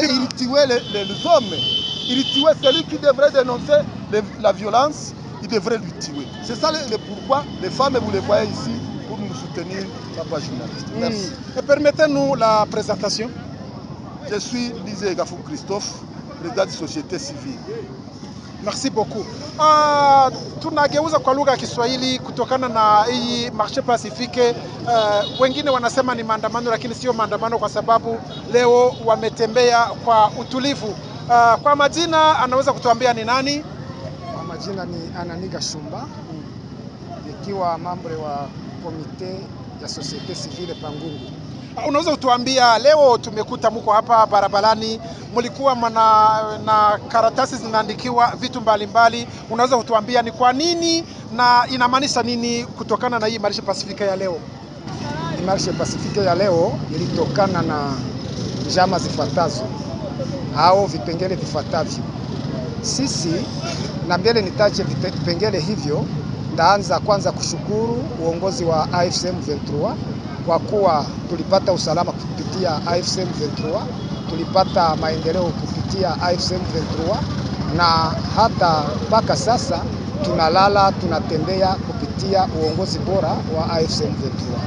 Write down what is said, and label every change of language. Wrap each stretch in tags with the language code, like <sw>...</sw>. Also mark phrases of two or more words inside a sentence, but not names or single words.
<fr>Et ils tuaient les hommes. Il tuait celui qui devrait dénoncer la violence, il devrait lui tuer. C'est ça le pourquoi les femmes, vous les voyez ici, pour nous soutenir, papa journaliste. Merci. Et permettez-nous la présentation. Je suis Lise Gafou Christophe, président de société civile. Merci beaucoup.</fr> <sw>Tunageuza kwa lugha ya Kiswahili kutokana na hii</sw> <fr>marche pacifique.</fr> <sw>Wengine wanasema ni maandamano, lakini sio maandamano kwa sababu leo wametembea kwa utulivu. Kwa majina anaweza kutuambia ni nani? Kwa majina ni Ananiga Shumba, ikiwa mambo wa komite ya</sw> <fr>societe civile</fr> <sw>Pangungu. Unaweza kutuambia leo tumekuta mko hapa barabarani, mlikuwa na karatasi zinaandikiwa vitu mbalimbali. Unaweza kutuambia ni kwa nini na inamaanisha nini kutokana na hii</sw> <fr>marche pacifique</fr> <sw>ya leo?</sw> <fr>Marche pacifique</fr> <sw>ya leo ilitokana na njama zifuatazo au vipengele vifuatavyo. Sisi na mbele nitache vipengele hivyo, ndaanza kwanza kushukuru uongozi wa AFC M23 kwa kuwa tulipata usalama kupitia AFC M23, tulipata maendeleo kupitia AFC M23, na hata mpaka sasa tunalala tunatembea kupitia uongozi bora wa AFC M23.</sw>